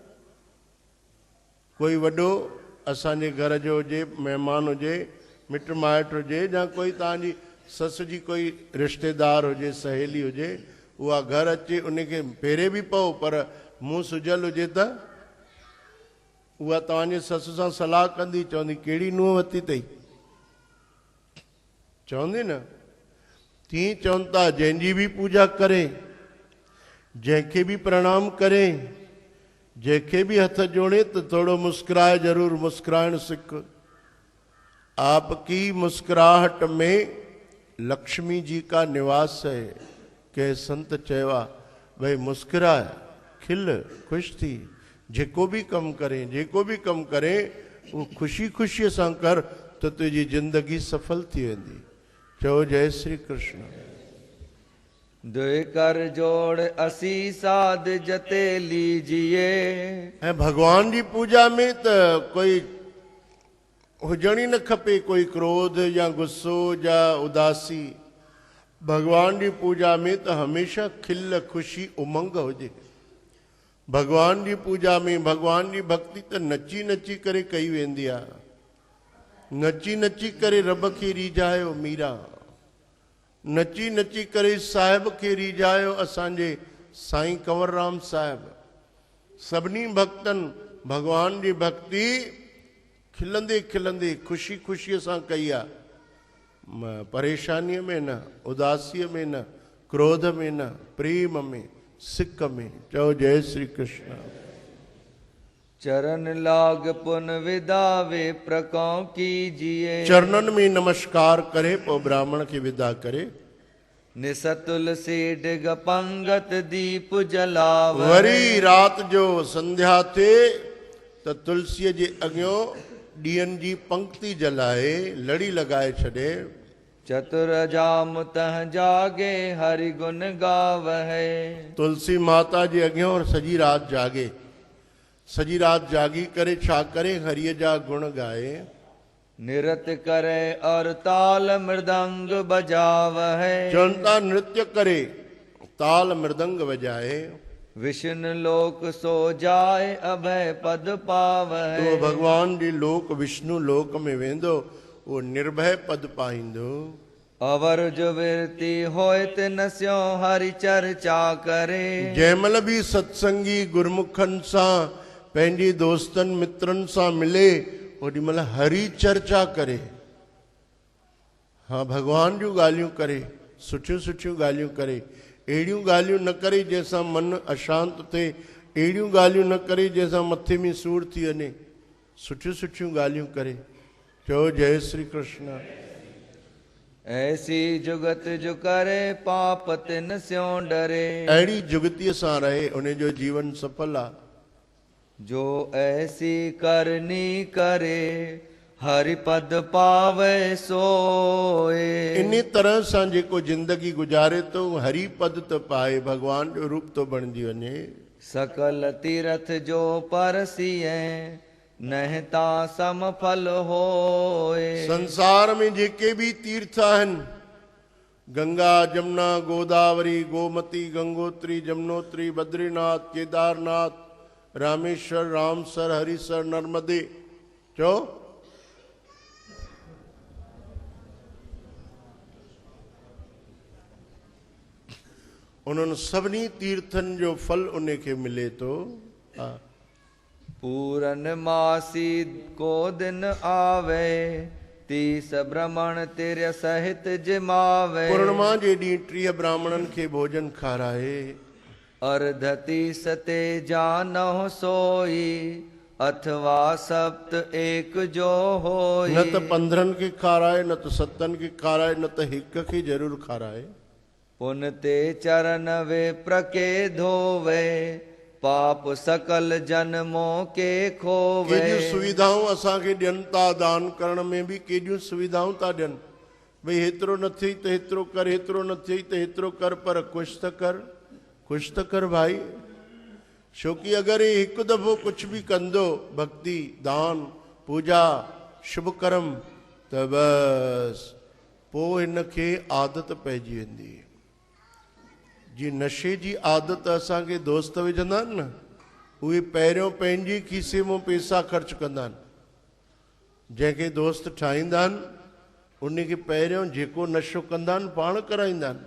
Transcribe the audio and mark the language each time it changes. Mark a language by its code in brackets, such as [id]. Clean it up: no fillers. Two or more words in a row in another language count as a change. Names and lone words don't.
[sd] कोई वॾो असांजे घर जो हुजे, महिमान हुजे, मिट माइट हुजे, या कोई तव्हांजी ससु जी कोई रिश्तेदार हुजे, सहेली हुजे, उहा घर अचे उनखे पेरे बि पओ पर मुंहुं सुजल हुजे त उहा तव्हांजे ससु सां सलाह कंदी, चवंदी कहिड़ी नुंहुं वरिती अथई, चवंदी न। तीअं चवनि था जंहिंजी बि पूजा करे, जंहिंखे बि प्रणाम करे, जंहिंखे बि हथ जोड़े त थोड़ो मुस्कुराए, ज़रूर मुस्कुराइण सिख। [hi] आपकी मुस्कुराहट में लक्ष्मी जी का निवास है। [sd] के संत चवा भाई मुस्कुराए, खिल, खुश थी, जेको भी कम करें, जेको भी कम करें वो खुशी खुशी सां कर तो तुझी जिंदगी सफल थी वेंदी। चओ जय श्री कृष्ण। [hi] दुई कर जोड़ असी साध जते लीजिए। [sd] ऐं भगवान जी पूजा में त कोई हुजण ही न खपे, कोई क्रोध या गुस्सो या उदासी। भगवान जी पूजा में त हमेशा खिल, खुशी, उमंग हुजे। भगवान जी पूजा में भगवान जी भक्ति त नची नची करे कई वेंदी आहे। नची नची करे रब खे रीझायो मीरा, नची नची करे साहिब खे रीझायो असांजे साईं कंवरराम साहिब। सभिनी भक्तनि भगवान जी भक्ति खिलंदे खिलंदे खुशी खुशीअ सां कई आहे। परेशानीअ में न, उदासीअ में न, क्रोध में न, प्रेम में, सिक में। चओ जय श्री कृष्ण। [hi] चरण लाग पुन विदा वे प्रकौ कीजिए। [sd] चरणन में नमस्कार करे पो ब्राह्मण की विदा करे। [hi] निस तुलसी डिग पंगत दीप जलावे। [sd] वरी रात जो संध्या थे त तुलसीअ जे अॻियों ॾीयनि जी पंक्ति जलाए, लड़ी लगाए छॾे। [hi] चतुर जाम तह जागे हरि गुण गावहे। [sd] तुलसी माता जे अॻियों सॼी रात जागे, सॼी रात जागी करे छा करे, हरिय जा गुण गाए। [hi] निरत करे और ताल मृदंग बजावहे। [sd] जनता नृत्य करे, ताल मृदंग बजाए। [hi] विष्णु लोक सो जाए अभय पद पावहे। [sd] तो भगवान जी लोक विष्णु लोक में वेंदो, वो निर्भय पद पाईंदो। [hi] अवर जो विरती होए तिन स्यो हरि चर्चा करे। [sd] जंहिंमहिल भी सत्संगी गुरमुखनि सां पंहिंजी दोस्तनि मित्रनि सां मिले, ओॾी महिल हरि चर्चा करे। हाँ, भगवान जूं ॻाल्हियूं करे, सुठियूं सुठियूं ॻाल्हियूं करे। अहिड़ियूं ॻाल्हियूं न करे जंहिंसां मन अशांत थिए, अहिड़ियूं ॻाल्हियूं न करे जंहिंसां मथे में सूर थी वञे। सुठियूं सुठियूं ॻाल्हियूं करे। चओ जय श्री कृष्ण। [hi] ऐसी जुगत जो करे पाप तिन स्यो डरे। [sd] अहिड़ी जुगतीअ सां रहे, उन जो जीवन सफल आहे। [hi] जो ऐसी करनी करे हरि पद पावे सोए। [sd] इन तरह सां जेको जिंदगी गुजारे तो हरि पद तो पाए, भगवान जो रूप तो बणजी वञे। [hi] सकल तीरथ जो परसिए नहता सम फल होए। [sd] संसार में जेके भी तीर्थ आहिनि, गंगा, जमुना, गोदावरी, गोमती, गंगोत्री, जमुनोत्री, बद्रीनाथ, केदारनाथ, रामेश्वर, रामसर, हरिसर, नर्मदे। चो उन्हनि सभिनी तीर्थनि जो फल उन खे मिले थो। [hi] पूरन मासी को दिन आवे तीस ब्रह्मण तेरे सहित जिमावे। [sd] पूर्णिमा जे ॾींहुं 30 ब्राह्मणनि खे भोजन खाराए। [hi] अर्धति सते जानहु सोई अथवा सप्त एक जो होई। [sd] न त 15 खे खाराए, न त 7 खे खाराए, न त हिक खे जरूर खाराए। [hi] पुन ते चरण वे प्रके धोवे पाप सकल जन्मों के खोवे। [sd] केॾियूं सुविधाऊं असांखे ॾियनि था, दान करण में बि केॾियूं सुविधाऊं था ॾियनि। भई हेतिरो न थिए त हेतिरो कर, हेतिरो न थिए त हेतिरो कर, पर कुझु त कर, कुझु त कर भाई। छोकी अगरि हे हिकु दफ़ो कुझु बि कंदो, भक्ति, दान, पूजा, शुभ कर्म, त बसि पोइ हिनखे आदत पइजी वेंदी। जीअं नशे जी आदत असांखे दोस्त विझंदा आहिनि न, उहे पहिरियों पंहिंजी खीसे मां पैसा ख़र्चु कंदा आहिनि। जंहिंखे दोस्त ठाहींदा आहिनि उनखे पहिरियों जेको नशो कंदा आहिनि पाण कराईंदा आहिनि।